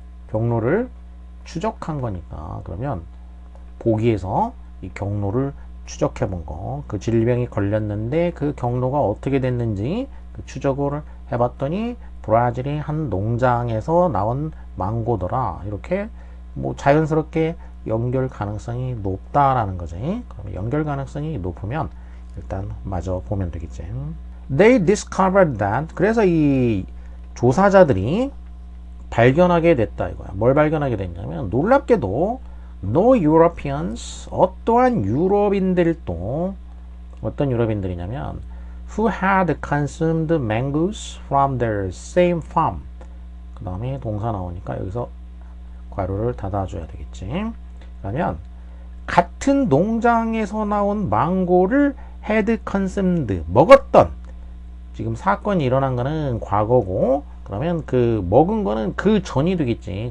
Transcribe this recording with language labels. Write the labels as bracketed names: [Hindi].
[Korean] 경로를 추적한 거니까 그러면 보기에서 이 경로를 추적해 본 거, 그 질병이 걸렸는데 그 경로가 어떻게 됐는지 그 추적을 해봤더니 브라질의 한 농장에서 나온 망고더라. 이렇게 뭐 자연스럽게 연결 가능성이 높다라는 거지. 그러면 연결 가능성이 높으면 일단 마저 보면 되겠지. [English] They discovered that. [Korean] 그래서 이 조사자들이 발견하게 됐다 이거야. 뭘 발견하게 됐냐면 놀랍게도 [English] No Europeans, [Korean] 어떠한 유럽인들도 어떤 유럽인들이냐면 [English] who had consumed mangoes from their same farm. [Korean] 그 다음에 동사 나오니까 여기서 괄호를 닫아줘야 되겠지. 그러면 같은 농장에서 나온 망고를 [English] had consumed, [Korean] 먹었던. 지금 사건이 일어난 거는 과거고 그러면 그 먹은 거는 그 전이 되겠지.